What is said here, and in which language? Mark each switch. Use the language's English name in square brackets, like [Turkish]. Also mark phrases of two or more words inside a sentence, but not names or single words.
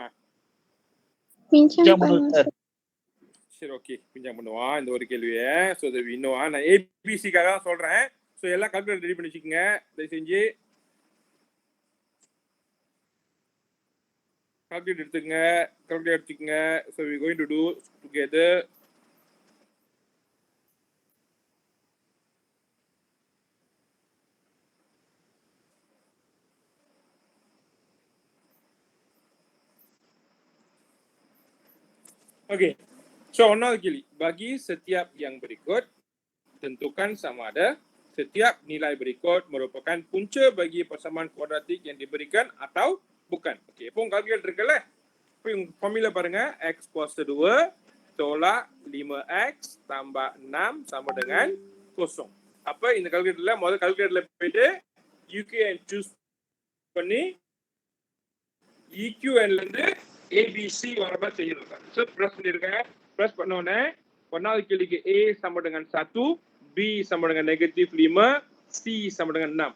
[Tamil] பிஞ்சா பண்ணுவோம் சார். சரி, ஓகே, பிஞ்சா பண்ணுவோம் இந்த ஒரு கேள்வியை. ஸோ இது இன்னும் நான் ஏபிசிக்காக தான் சொல்றேன். ஸோ எல்லாம் [English] calculator ready [Tamil] பண்ணி வச்சுக்கோங்க தயவு செஞ்சு. கால்குலேட்டர் எடுத்துக்கங்க, கால்குலேட்டர் எடுத்துக்கங்க. [English] so we going to do together. Okey. [Tamil] So, ஒன்றாவது கேள்வி. [Malay] Bagi setiap yang berikut, tentukan sama ada setiap nilai berikut merupakan punca bagi persamaan kuadratik yang diberikan atau bukan. Okey, [Tamil] இப்போ உங்க கால்குலேட்டர் இருக்குல்ல? இப்போ உங்க ஃபார்முலா பாருங்க. [Malay] X kuasa 2 tolak 5x tambah 6 sama dengan 0. [Tamil] அப்ப இந்த கால்குலேட்டர்ல முதல்ல கால்குலேட்டர்ல போயிட்டு UQN சூஸ் பண்ணி EQN ல இருந்து ABC வரப்ப செய்யணும். ஸோ ப்ரெஸ் பண்ணிருக்கேன். ப்ரெஸ் பண்ண உடனே ஒன்றாவது கேள்விக்கு A சமம் dengan 1, B சமம் dengan -5, C சமம் dengan 6.